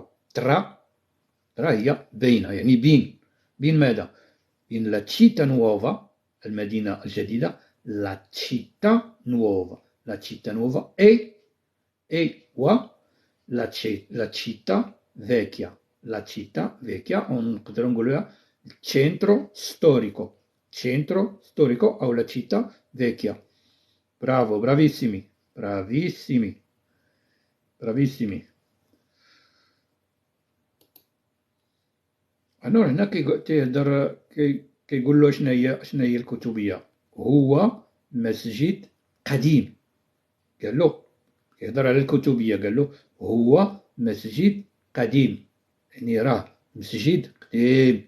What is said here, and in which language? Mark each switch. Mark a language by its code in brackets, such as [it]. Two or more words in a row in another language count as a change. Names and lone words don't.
[ar] ترا هي بين، يعني بين ماذا؟ بين [it] la città nuova [ar] المدينة الجديدة. [it] la città nuova. la città nuova e e la città vecchia. la città vecchia [ar] ونقدروا نقولوها [it] centro storico. Centro storico أو la città vecchia. Bravo, bravissimi, bravissimi, bravissimi. [ar] أنا هنا تيهدر كيقول له شنو هي الكتبية. هو مسجد قديم. قال له يهدر على الكتبية، قال له هو مسجد قديم، يعني راه مسجد قديم.